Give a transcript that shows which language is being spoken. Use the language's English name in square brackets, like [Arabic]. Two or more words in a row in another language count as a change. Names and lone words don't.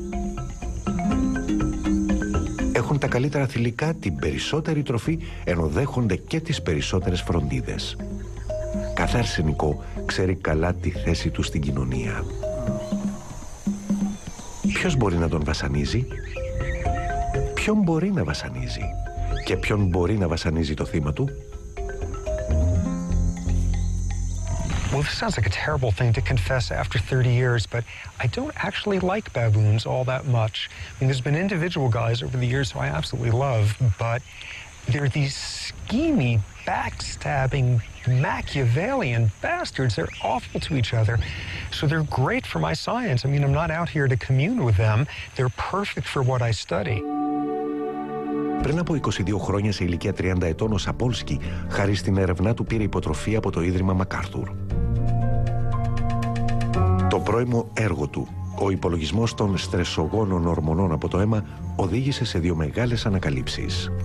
[Greek] Έχουν τα καλύτερα θηλυκά, την περισσότερη τροφή, ενώ δέχονται και τις περισσότερες φροντίδες. Κάθε αρσενικό ξέρει καλά τη θέση του στην κοινωνία. Ποιος μπορεί να τον βασανίζει? Ποιον μπορεί να βασανίζει? Και ποιον μπορεί να βασανίζει το θύμα του? [English] Well, this sounds like a terrible thing to confess after 30 years, but I don't actually like baboons all that much. I mean, there's been individual guys over the years who I absolutely love, but they're these schemy, backstabbing, Machiavellian bastards. They're awful to each other. So they're great for my science. I mean, I'm not out here to commune with them. They're perfect for what I study. [Greek] Πριν από 22 χρόνια, σε ηλικία 30 ετών, ο Σαπόλσκι, χάρη στην έρευνά του, πήρε υποτροφία από το Ίδρυμα Μακάρθουρ. Το πρώιμο έργο του, ο υπολογισμός των στρεσογόνων ορμονών από το αίμα, οδήγησε σε δύο μεγάλες ανακαλύψεις.